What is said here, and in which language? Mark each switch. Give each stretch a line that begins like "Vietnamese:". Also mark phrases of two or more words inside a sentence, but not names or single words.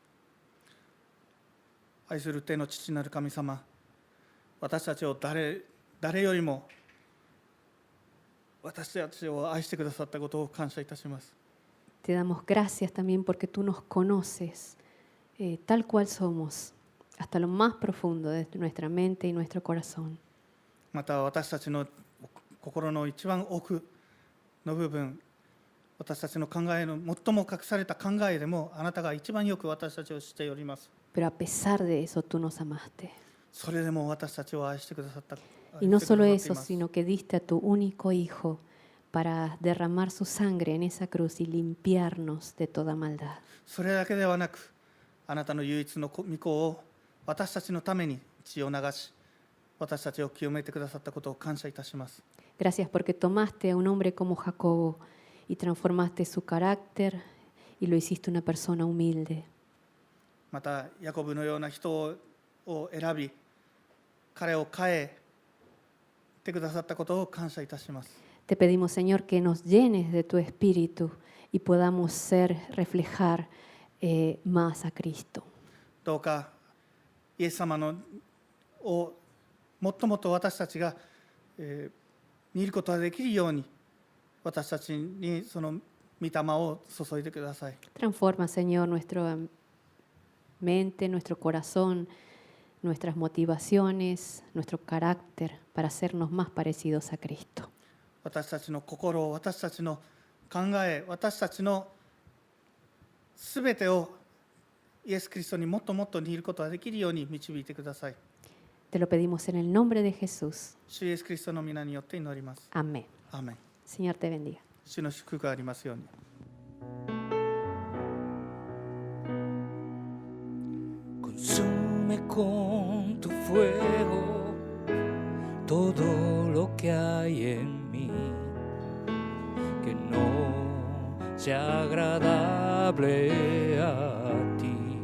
Japanese: 愛する天の父なる神様、私たちを誰よりも私たちを愛してくださったことを感謝いたします。
Spanish: Te damos gracias también porque tú nos conoces tal cual somos, hasta lo más profundo de nuestra mente y nuestro corazón.
Japanese: また私たちの心の一番奥の部分、私たちの考えの最も隠された考えでもあなたが一番よく私たちを知っております。
Spanish: Pero a pesar de eso, tú nos amaste.
Japanese: それでも私たちを愛してくださった。
Spanish: Y no solo
Japanese: 愛してく
Spanish: eso,
Japanese: ださっています。
Spanish: sino que diste a tu único Hijo para derramar su sangre en esa cruz y limpiarnos de toda maldad.
Japanese: それだけではなく、あなたの唯一の御子を私たちのために血を流し、私たちを清めてくださったことを感謝いたします。
Spanish: Gracias porque tomaste a un hombre como Jacobo y transformaste su carácter y lo hiciste una persona humilde.
Japanese: またヤコブのような人を選び、彼を変えてくださったことを感謝いたします。
Spanish: Te pedimos, Señor, que nos llenes de tu espíritu y podamos reflejar más a Cristo.
Japanese: どうかイエス様のをもっともっと私たちが、見ることができるように、私たちにその御霊を注いでください。
Spanish: Transforma, Señor, nuestra mente, nuestro corazón, nuestras motivaciones, nuestro carácter para hacernos más parecidos a Cristo.
Japanese: 私たちの心を、私たちの考え、私たちのすべてをイエス・キリストにもっともっと似ることができるように導いてください。
Spanish: Te lo pedimos en el nombre de Jesús.
Japanese: 主イエス・キリストの皆によって祈ります。
Spanish: Amén.
Japanese: アーメン。
Spanish: Señor, te bendiga.
Japanese: 主の祝福がありますように。
Spanish: Consume con tu fuego todo lo que hay en mí, que no sea agradable a ti,